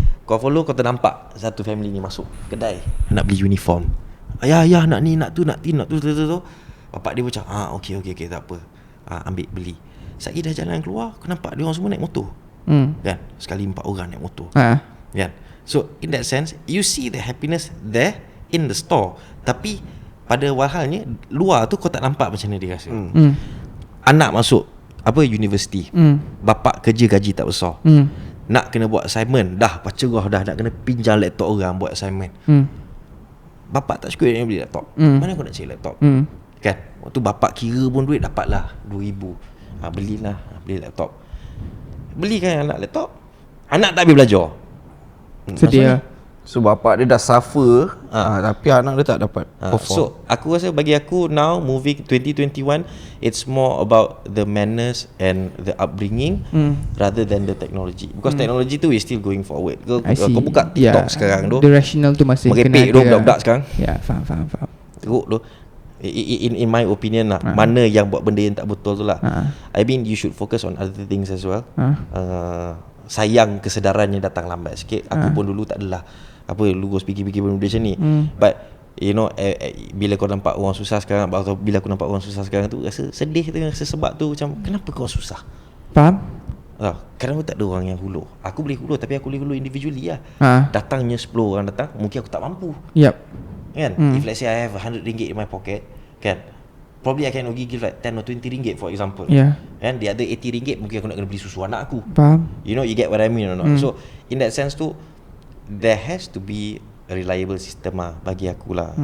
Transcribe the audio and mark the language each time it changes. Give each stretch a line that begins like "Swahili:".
Malay: Kau follow, kau ternampak satu family ni masuk kedai nak beli uniform. Ayah nak ni, nak tu. Bapak dia macam, okay, tak apa. Ambil beli. Sekali dah jalan keluar, kau nampak dia orang semua naik motor. Kan? Sekali 4 orang naik motor. Kan?
English: So in that sense, you see the happiness there in the store.
Malay: Tapi pada walhalnya, luar tu kau tak nampak macam mana dia rasa. Anak masuk universiti, bapak kerja gaji tak besar, nak kena buat assignment, dah pacerah dah, nak kena pinjam laptop orang buat assignment. Bapak tak cukup yang beli laptop. Mana kau nak cari laptop? Kan? Waktu bapak kira pun duit dapatlah 2,000. Belilah, beli laptop. Belikan anak laptop, anak tak habis belajar. Sedih. So bapak dia dah suffer, tapi anak dia tak dapat perform. So aku rasa, bagi aku
English: now, moving 2021, it's more about the manners and the upbringing rather than the technology. Because technology tu is still going forward.
Malay: Kau buka TikTok sekarang tu, the rational tu masih merepek tu budak-budak sekarang. Faham. Teruk tu.
English: In my opinion
Malay: lah, mana yang buat benda yang tak betul tu lah.
English: I mean, you should focus on other things as well.
Malay: Sayang kesedarannya datang lambat sikit. Aku pun dulu tak adalah lurus fikir-fikir benda macam ni. But
English: You know,
Malay: bila kau nampak orang susah sekarang, atau bila aku nampak orang susah sekarang tu, rasa sedih tu, rasa sebab tu macam kenapa kau susah. Faham? Kadang tak ada orang yang hulur. Aku boleh hulur, tapi aku boleh hulur individually lah. Datangnya 10 orang datang, mungkin aku tak mampu. Kan?
English: If let's say I have RM100 in my pocket, kan, probably I can only give like 10 or 20 ringgit for example.
Malay: Kan,
English: the other
Malay: RM80 mungkin aku nak kena beli susu anak aku. Faham?
English: You know, you get what I mean or not? So in that sense tu, there has to be a reliable system lah
Malay: bagi aku lah.